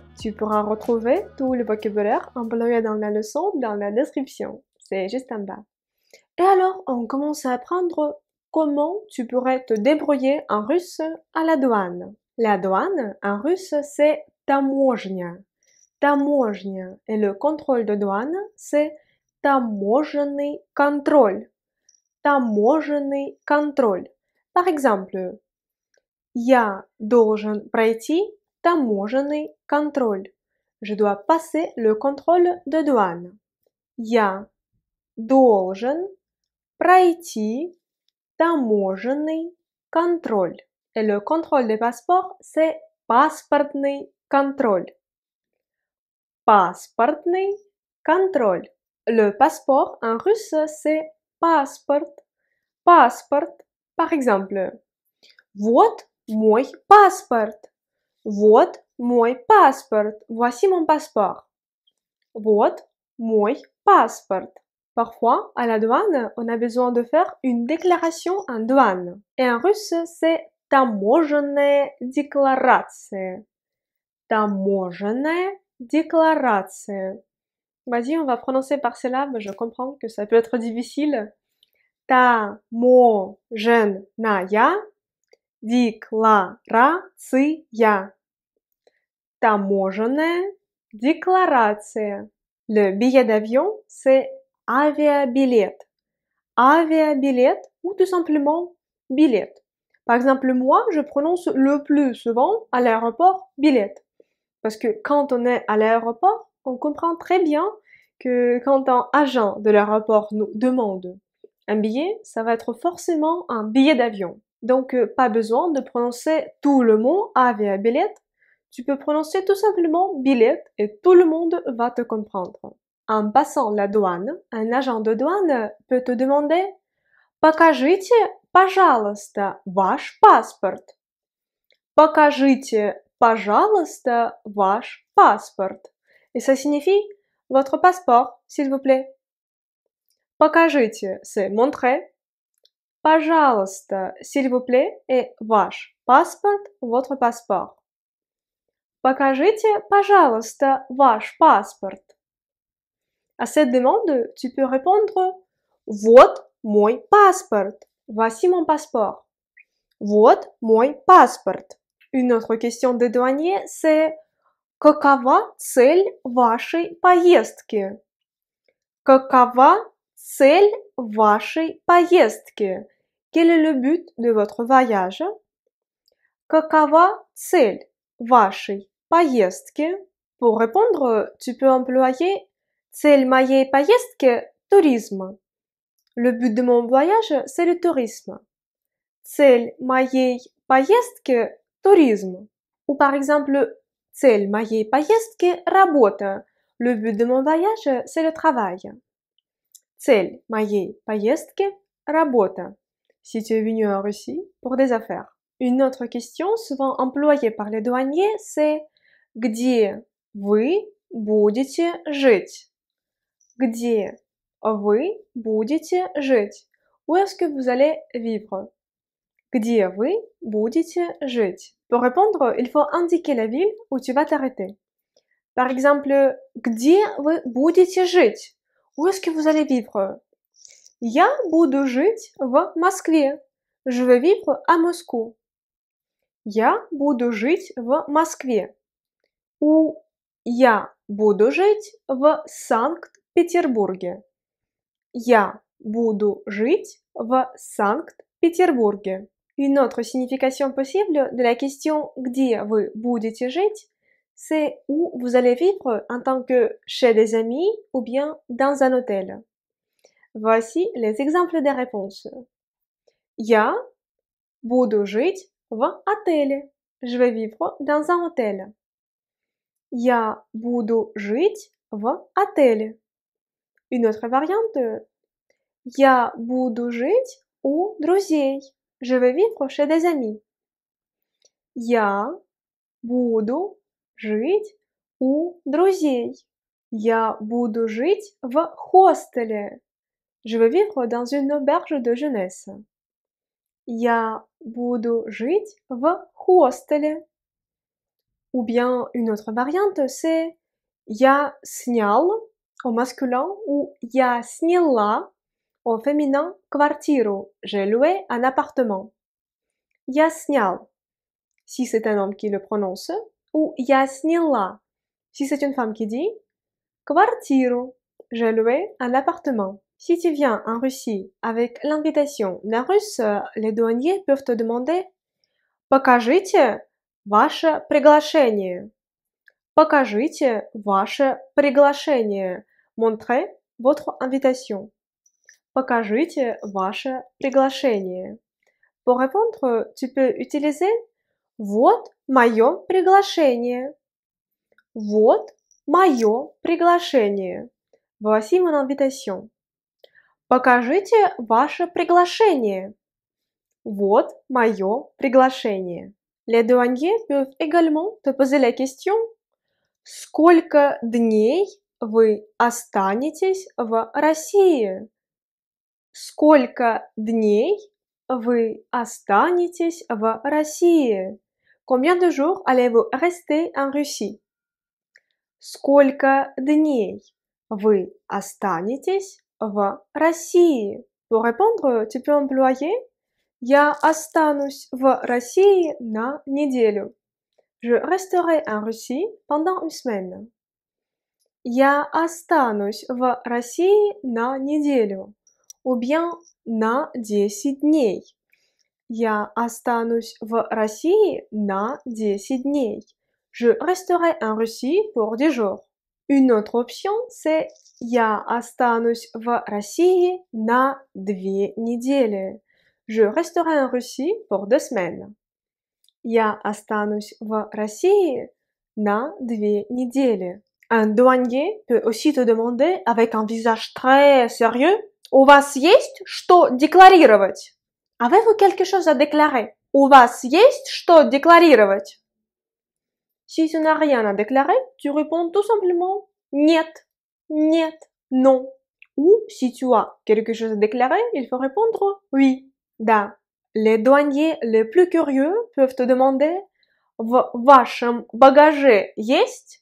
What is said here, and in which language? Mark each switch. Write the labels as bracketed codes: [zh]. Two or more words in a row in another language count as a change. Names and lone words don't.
[fr] Tu pourras retrouver tout le vocabulaire employé dans la leçon dans la description. C'est juste en bas. Et alors, on commence à apprendre comment tu pourrais te débrouiller en russe à la douane. La douane, en russe, c'est таможня. Таможня. Et le contrôle de douane, c'est [ru] таможенный контроль. Таможенный контроль. [fr] Par exemple, [ru] я должен пройти таможенный контроль. [fr] Je dois passer le contrôle de douane. [ru] Я должен пройти таможенный контроль. [fr] Et le contrôle des passeports, c'est [ru] паспортный контроль. Паспортный контроль. [fr] Le passeport en russe, c'est паспорт. [ru] Паспорт. [fr] Par exemple, [ru] вот мой паспорт. Вот мой паспорт. [fr] Voici mon passeport. [ru] Вот мой паспорт. [fr] Parfois, à la douane, on a besoin de faire une déclaration en douane. Et en russe, c'est [ru] таможенная декларация. Таможенная декларация. [fr] Vas-y, on va prononcer par syllabes, je comprends que ça peut être difficile. [ru] Таможенная декларация. Таможенная декларация. [fr] Le billet d'avion, c'est aviabillet. Aviabillet ou tout simplement billet. Par exemple, moi, je prononce le plus souvent à l'aéroport billet. Parce que quand on est à l'aéroport, on comprend très bien que quand un agent de l'aéroport nous demande un billet, ça va être forcément un billet d'avion. Donc, pas besoin de prononcer tout le mot aviabillet. Tu peux prononcer tout simplement billet et tout le monde va te comprendre. En passant la douane, un agent de douane peut te demander « [ru] Покажите, пожалуйста, ваш паспорт». Покажите, пожалуйста, ваш паспорт. [fr] Et ça signifie « Votre passeport, s'il vous plaît». Покажите, c'est montrer. Пожалуйста, s'il vous plaît, et [ru] ваш паспорт, [fr] votre passeport. [ru] Покажите, пожалуйста, ваш паспорт. [fr] À cette demande, tu peux répondre [ru] Вот мой паспорт. [fr] Voici mon passeport. [ru] Вот мой паспорт. [fr] Une autre question de douanier, c'est [ru] Какова цель вашей поездки? Какова цель вашей поездки? [fr] Quel est le but de votre voyage? [ru] Какова цель вашей поездки? [fr] Pour répondre, tu peux employer [ru] Цель моей поездки – tourisme. [fr] Le but de mon voyage, c'est le tourisme. [ru] Цель моей поездки – tourisme. [fr] Ou par exemple, [ru] Цель моей поездки – работа. [fr] Le but de mon voyage, c'est le travail. [ru] Цель моей поездки – работа. [fr] Si tu es venu en Russie pour des affaires. Une autre question souvent employée par les douaniers, c'est [ru] Где вы будете жить? Где вы будете жить? [fr] Où est-ce que vous allez vivre? [ru] Где вы будете жить? [fr] Pour répondre, il faut indiquer la ville où tu vas t'arrêter. Par exemple, [ru] Где вы будете жить? [fr] Où est-ce que vous allez vivre? [ru] Я буду жить в Москве. [fr] Je vais vivre à Moscou. [ru] Я буду жить в Москве. Ou Я буду жить в Санкт-Петербурге. Я буду жить в Санкт-Петербурге. [fr] Une autre signification possible de la question [ru] где вы будете жить, [fr] c'est où vous allez vivre en tant que chez des amis ou bien dans un hôtel. Voici les exemples des réponses. [ru] Я буду жить в отеле. [fr] Je vais vivre dans un hôtel. [ru] Я буду жить в отеле. [fr] Une autre variante, [ru] я буду жить у друзей. [fr] Je vais vivre chez des amis. [ru] Я буду жить у друзей. Я буду жить в хостеле. [fr] Je vais vivre dans une auberge de jeunesse. [ru] Я буду жить в хостеле. [fr] Ou bien une autre variante, c'est [ru] я снял [fr] au masculin ou [ru] я сняла [fr] au féminin квартиру. J'ai loué un appartement. [ru] Я снял, [fr] si c'est un homme qui le prononce, ou [ru] я сняла, [fr] si c'est une femme qui dit квартиру. J'ai loué un appartement. Si tu viens en Russie avec l'invitation d'un russe, les douaniers peuvent te demander [ru] покажите ваше приглашение. Покажите ваше приглашение. [fr] Montrez votre invitation. [ru] Покажите ваше приглашение. [fr] Pour répondre, tu peux utiliser [ru] вот мое приглашение. Вот мое приглашение. [fr] Voici mon invitation. [ru] Покажите ваше приглашение. Вот мое приглашение. [fr] Les douaniers peuvent également te poser la question [ru] сколько дней вы останетесь в России? Сколько дней вы останетесь в России? [fr] Combien de jours allez-vous rester en Russie? [ru] Сколько дней вы останетесь в России? [fr] Pour répondre, tu peux employer [ru] Я останусь в России на неделю. [fr] Je resterai en Russie pendant une semaine. [ru] Я останусь в России на неделю. [fr] Ou bien [ru] на 10 дней. Я останусь в России на 10 дней. [fr] Je resterai en Russie pour 10 jours. Une autre option, c'est [ru] Я останусь в России на 2 недели. [fr] Je resterai en Russie pour 2 semaines. [ru] Я останусь в России на 2 недели. [fr] Un douanier peut aussi te demander avec un visage très sérieux [ru] У вас есть что декларировать? [fr] Avez-vous quelque chose à déclarer? [ru] У вас есть что декларировать? [fr] Si tu n'as rien à déclarer, tu réponds tout simplement [ru] Нет, нет, [fr] non. Ou si tu as quelque chose à déclarer, il faut répondre oui, да. Les douaniers les plus curieux peuvent te demander [ru] В вашем багаже есть?